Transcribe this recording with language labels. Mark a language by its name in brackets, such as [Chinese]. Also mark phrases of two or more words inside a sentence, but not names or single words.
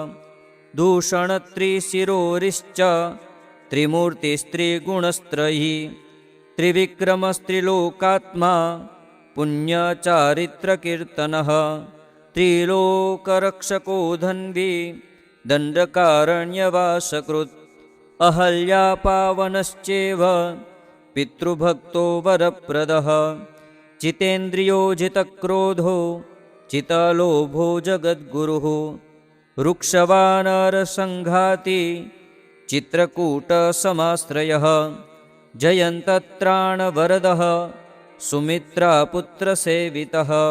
[Sanskrit] દૂષણત્રિશિરોરિશ્ચ ત્રિમૂર્તિસ્ત્રિગુણસ્ત્રયી ત્રિવિક્રમસ્ત્રિલોકાત્મા પુણ્યચારિત્રકીર્તનઃ ત્રિલોકરક્ષકો ધન્વી દંડકારણ્યવાસકૃત અહલ્યાપાવનશ્ચેવ પિતૃભક્તો વરપ્રદઃ जितेन्द्रियो जितक्रोधो चितलोभो जगद्गुरुः वृक्षवानरसङ्घाती चित्रकूटसमाश्रयः जयन्तत्राणवरदः सुमित्रापुत्रसेवितः